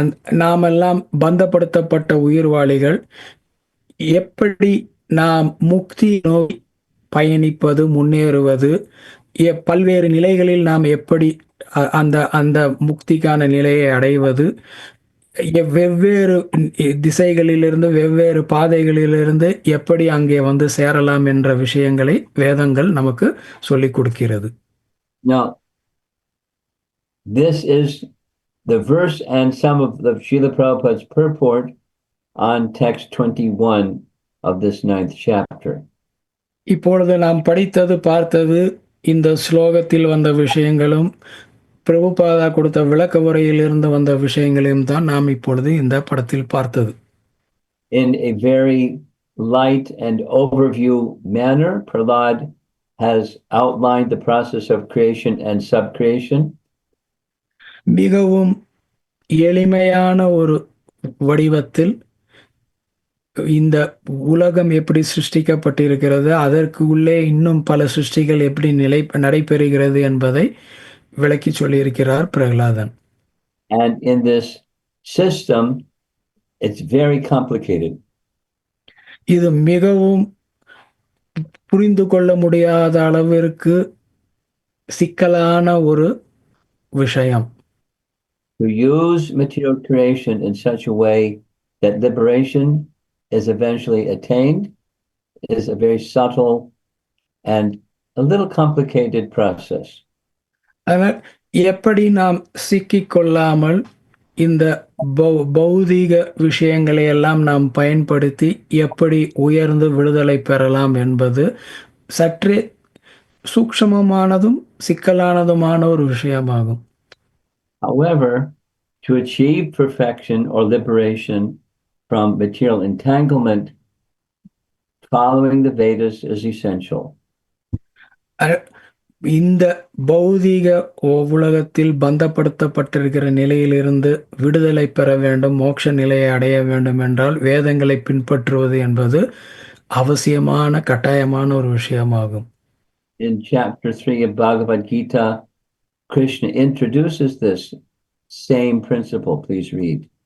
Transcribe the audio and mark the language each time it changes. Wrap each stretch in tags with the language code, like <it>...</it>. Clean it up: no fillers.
<ta>நாமெல்லாம் பந்தப்படுத்தப்பட்ட உயிர்வாளிகள். எப்படி நாம் முக்தி நோக்கி பயணிப்பது, முன்னேறுவது, பல்வேறு நிலைகளில் நாம் எப்படி அந்த அந்த முக்திக்கான நிலையை அடைவது வெவ்வேறு திசைகளிலிருந்து வெவ்வேறு பாதைகளிலிருந்து எப்படி அங்கே வந்து சேரலாம் என்ற விஷயங்களை வேதங்கள் நமக்கு சொல்லிக் கொடுக்கிறது.</ta> <en>Now, this is the verse and some of the Srila Prabhupada's purport on text 21 of this 9th chapter.</en> <ta>இப்பொழுது நாம் படித்தது பார்த்தது இந்த ஸ்லோகத்தில் வந்த விஷயங்களும் பிரபுபாதா கொடுத்த விளக்க உரையிலிருந்து வந்த விஷயங்களையும் தான் நாம் இப்பொழுது இந்த படத்தில் பார்த்தது.</ta> <en>In a very light and overview manner, Prahlad has outlined the process of creation and subcreation.</en> <ta>மிகவும் எளிமையான ஒரு வடிவத்தில் இந்த உலகம் எப்படி சிருஷ்டிக்கப்பட்டிருக்கிறது, அதற்கு உள்ளே இன்னும் பல சிருஷ்டிகள் எப்படி நடைபெறுகிறது என்பதை விளக்கி சொல்லியிருக்கிறார் Prahladan.</ta> <en>And in this system, it's very complicated.</en> <ta>இது மிகவும் புரிந்து கொள்ள முடியாத அளவிற்கு சிக்கலான ஒரு விஷயம்.</ta> <en>To use material creation in such a way that liberation is eventually attained is a very subtle and a little complicated process.</en> <ta>ஆனால் எப்படி நாம் சிக்கிக் கொள்ளாமல் இந்த பௌதீக விஷயங்களை எல்லாம் நாம் பயன்படுத்தி எப்படி உயர்ந்து விடுதலை பெறலாம் என்பது சற்றே சூக்ஷ்மமானதும் சிக்கலானதுமான ஒரு விஷயமாகும்.</ta> <en>However, to achieve perfection or liberation from material entanglement, following the Vedas is essential.</en> <ta>இந்த பௌதீக உலகத்தில் பந்தப்படுத்தப்பட்டிருக்கிற நிலையிலிருந்து விடுதலை பெற வேண்டும், மோட்ச நிலையை அடைய வேண்டும் என்றால் வேதங்களை பின்பற்றுவது என்பது அவசியமான கட்டாயமான ஒரு விஷயமாகும்.</ta> <en>In chapter 3 of Bhagavad Gita, Krishna introduces this same principle. Please read.</en>